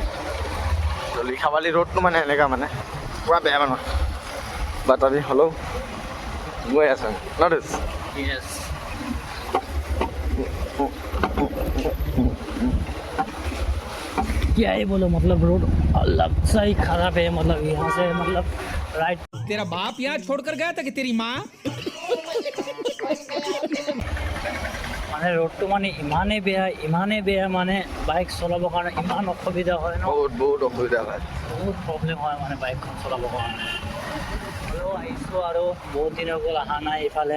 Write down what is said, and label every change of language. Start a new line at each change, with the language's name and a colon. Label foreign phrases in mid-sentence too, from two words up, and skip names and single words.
Assamese: তো লিখাবালি ৰোডটো মানে এনেকুৱা মানে পুৰা বেয়া মানুহ, বাট আমি হ'লেও গৈ আছোঁ নটিছ।
Hindi: यस, क्या ही बोलो, मतलब रोड अलग सा ही खराब है। मतलब यहाँ से मतलब राइट तेरा बाप यहाँ छोड़कर गया था कि तेरी माँ
Assamese: মানে ৰোডটো মানে ইমানেই বেয়া মানে বাইক চলাবৰ কাৰণে ইমান অসুবিধা হয় ন, বহুত অসুবিধা হয়, বহুত প্ৰব্লেম হয় মানে বাইকখন চলাবৰ কাৰণে। হ'লেও আহিছোঁ আৰু বহুত দিন হৈ গ'ল অহা নাই ইফালে।